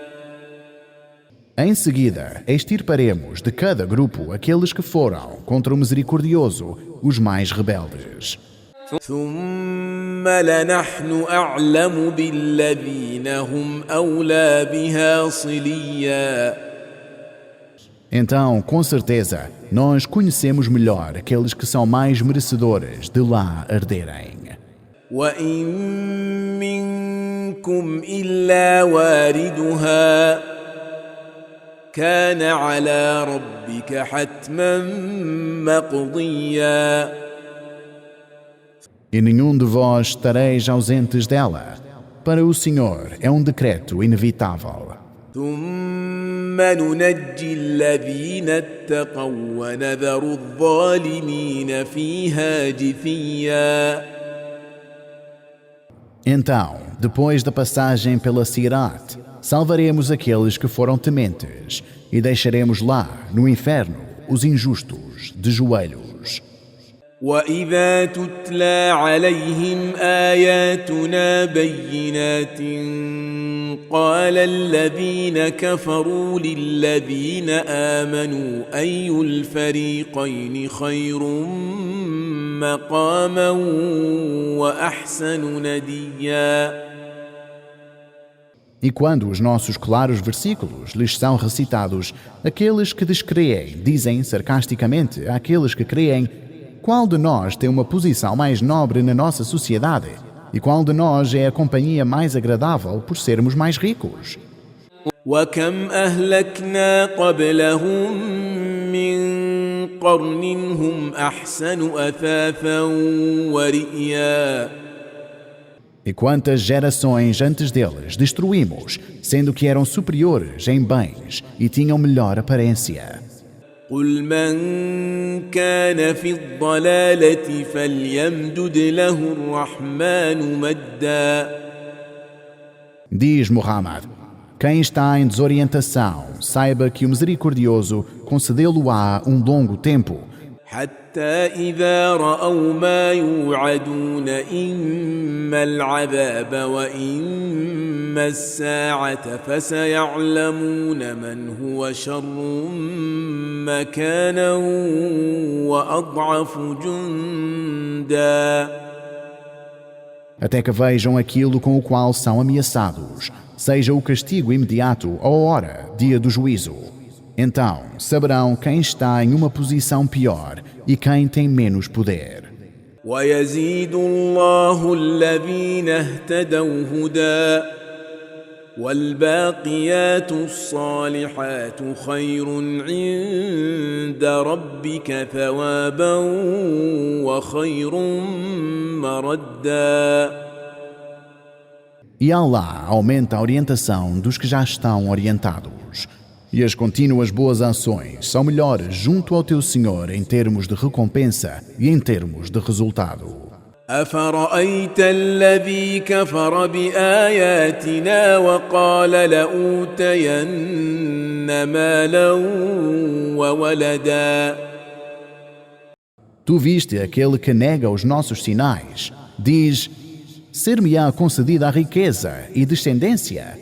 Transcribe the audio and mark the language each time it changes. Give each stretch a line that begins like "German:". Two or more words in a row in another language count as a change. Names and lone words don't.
Portuguese: Em seguida, extirparemos de cada grupo aqueles que foram contra o misericordioso, os mais rebeldes.
Arabic: ثم لنحن أعلم بالذين هم أولى بها صليا.
Portuguese: Então, com certeza, nós conhecemos melhor aqueles que são mais merecedores de lá arderem.
Arabic: وإن منكم إلا واردها كان على ربك حتما مقضيا.
Portuguese: e nenhum de vós estareis ausentes dela. Para o Senhor é um decreto inevitável.
Arabic: ثم ننجي الذين اتقوا ونذر الظالمين فيها جثيا.
Portuguese: Então, depois da passagem pela Sirat, salvaremos aqueles que foram tementes e deixaremos lá, no inferno, os injustos de joelhos.
Arabic: وإذا تتلى عليهم آياتنا بينات قال الذين كفروا للذين آمنوا أي الفريقين خير مقاما وأحسن نديا.
Portuguese: E quando os nossos claros versículos lhes são recitados, aqueles que descreem dizem sarcasticamente àqueles que creem: qual de nós tem uma posição mais nobre na nossa sociedade? E qual de nós é a companhia mais agradável por sermos mais ricos?
Arabic: وكم أهلكنا قبلهم من قرن هم أحسن أثاثا ورئيا.
Portuguese: E quantas gerações antes deles destruímos, sendo que eram superiores em bens e tinham melhor aparência.
Arabic: قل من كان في الضلالة فليمدد له الرحمن مدا.
Portuguese: Diz Muhammad: quem está em desorientação, saiba que o Misericordioso concedê-lo-á um longo tempo.
Arabic: حتى إذا رأوا ما يوعدون إما العذاب وإما الساعة فسيعلمون من هو شر مكانا وأضعف جندا.
Portuguese: Até que vejam aquilo com o qual são ameaçados, seja o castigo imediato ou a hora, dia do juízo. Então saberão quem está em uma posição pior e quem tem menos poder.
Arabic: ويزيد الله الذين اهتدوا هدى والباقيات الصالحات خير عند ربك ثوابا وخير مردا.
Portuguese: E Allah aumenta a orientação dos que já estão orientados. E as contínuas boas ações são melhores junto ao teu Senhor em termos de recompensa e em termos de resultado.
Arabic: أفرأيت الذي كفر بآياتنا وقال لأوتين مالا وولدا.
Portuguese: Tu viste aquele que nega os nossos sinais, diz: ser-me-á concedida a riqueza e descendência.